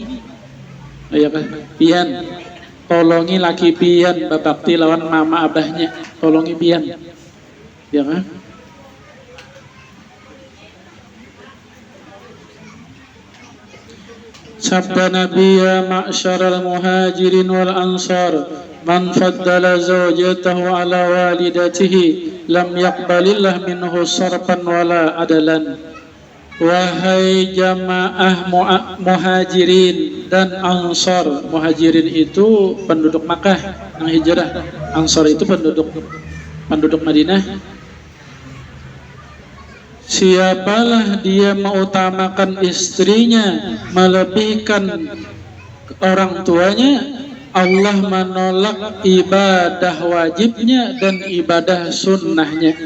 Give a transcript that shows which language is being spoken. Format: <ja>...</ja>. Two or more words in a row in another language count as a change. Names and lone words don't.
<bjn>Ya kah? Pian, tolongi laki pian babakti lawan mama abahnya. Tolongi pian. Ya kah?</bjn> <id>Sabda Nabi,</id> <ar>يا معشر المهاجرين والأنصار من فضل زوجته على والدته لم يقبل الله منه صرفا ولا عدلا.</ar> <id>Wahai jamaah muhajirin dan ansar. Muhajirin itu penduduk Makkah yang hijrah, ansar itu penduduk Madinah. Siapalah dia mengutamakan istrinya melebihkan orang tuanya, Allah menolak ibadah wajibnya dan ibadah sunnahnya.</id>